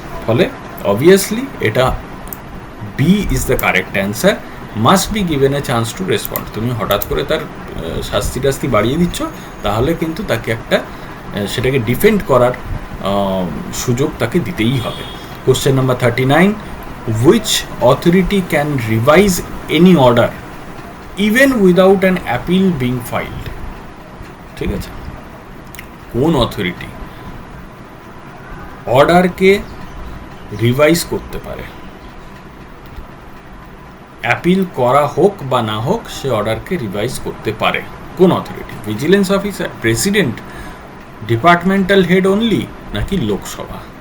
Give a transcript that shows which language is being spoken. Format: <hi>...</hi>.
<en>ফলে অবভিয়াসলি এটা B is the correct answer. Must be given a chance to respond.</en> <bn>তুমি হঠাৎ করে তার শাস্তি টাস্তি বাড়িয়ে দিচ্ছ, তাহলে কিন্তু তাকে একটা সেটাকে ডিফেন্ড করার সুযোগ তাকে দিতেই হবে।</bn> <en>Question number 39, which authority can revise any order even without an appeal being filed?</en> <bn>ঠিক আছে, কোন অথরিটি অর্ডারকে রিভাইজ করতে পারে, অ্যাপিল করা হোক বা না হোক সে অর্ডারকে রিভাইজ করতে পারে? কোন authority? Vigilance officer, president, departmental head only, নাকি লোকসভা?</bn>